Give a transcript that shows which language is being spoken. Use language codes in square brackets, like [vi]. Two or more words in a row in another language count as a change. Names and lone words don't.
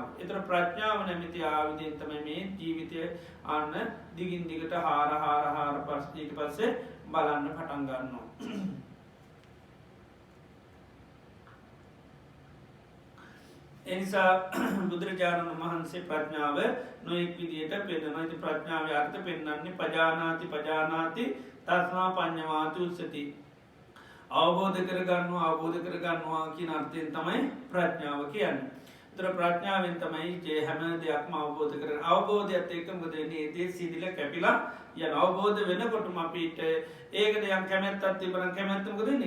[si] ඒතර ප්‍රඥාව නැමැති ආයුධයෙන් තමයි මේ ජීවිතය අන්න දිගින් දිගට හාර ඊට පස්සේ බලන්න පටන් ගන්නවා. එනිසා බුදුරජාණන් වහන්සේ ප්‍රඥාව නොයෙක් විදියට පෙන්නනවා. ඉතින් ප්‍රඥාවේ අර්ථ පෙන්වන්නේ [pi] පජානාති තස්මා පඤ්ඤවාති උච්චති. [si] අවබෝධ කරගන්නවා කියන අර්ථයෙන් තමයි ප්‍රඥාව කියන්නේ. ඒතර ප්‍රඥාවෙන් තමයි මේ හැම දෙයක්ම අවබෝධ කරගන්න. අවබෝධයත් එක්ක මොකද වෙන්නේ? ඒ දේ සිදිලා කැපිලා යන අවබෝධ වෙනකොටම අපිට ඒකට යම් කැමැත්තක් තිබුණා කැමැත්ත මොකද වෙන්නේ?